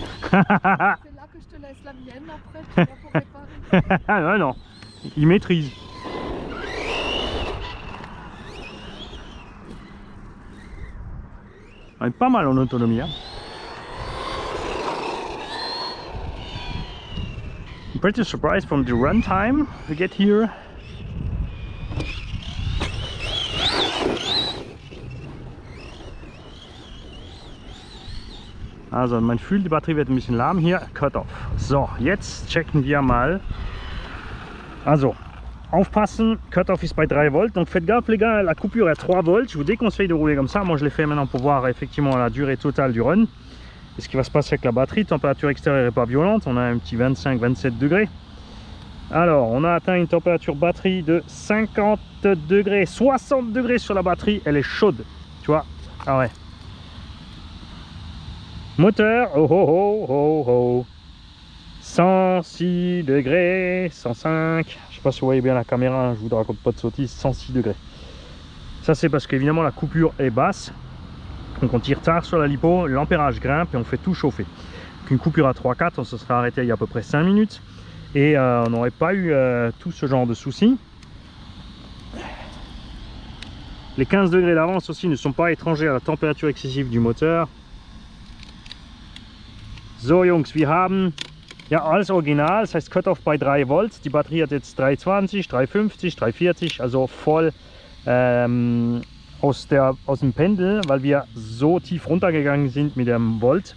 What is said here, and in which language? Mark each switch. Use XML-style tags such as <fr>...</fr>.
<fr>C'est là que je te laisse la mienne, après tu vas pour réparer. Ouais, non, il maîtrise. On est pas mal en autonomie. Hein.</fr> <en>I'm pretty surprised from the run time we get here.</en> <de>Also man fühlt, die Batterie wird ein bisschen lahm hier, Cut-off. So, jetzt checken wir mal. Also, aufpassen, Cut-off ist bei 3 volts.</de> <fr>Donc faites gaffe les gars, la coupure est à 3 volts. Je vous déconseille de rouler comme ça. Moi je l'ai fait maintenant pour voir effectivement la durée totale du run. Et ce qui va se passer avec la batterie, température extérieure n'est pas violente. On a un petit 25-27 degrés. Alors, on a atteint une température batterie de 50 degrés, 60 degrés sur la batterie. Elle est chaude, tu vois. Ah ouais. Moteur, oh oh oh oh oh, 106 degrés, 105, je sais pas si vous voyez bien la caméra, je vous raconte pas de sottises, 106 degrés. Ça c'est parce qu'évidemment la coupure est basse, donc on tire tard sur la lipo, l'ampérage grimpe et on fait tout chauffer. Donc une coupure à 3-4, on se serait arrêté il y a à peu près 5 minutes et on n'aurait pas eu tout ce genre de soucis. Les 15 degrés d'avance aussi ne sont pas étrangers à la température excessive du moteur.</fr> <de>So Jungs, wir haben ja alles original, das heißt Cut-off bei 3 Volt. Die Batterie hat jetzt 320, 350, 340, also voll aus dem Pendel, weil wir so tief runtergegangen sind mit dem Volt.</de>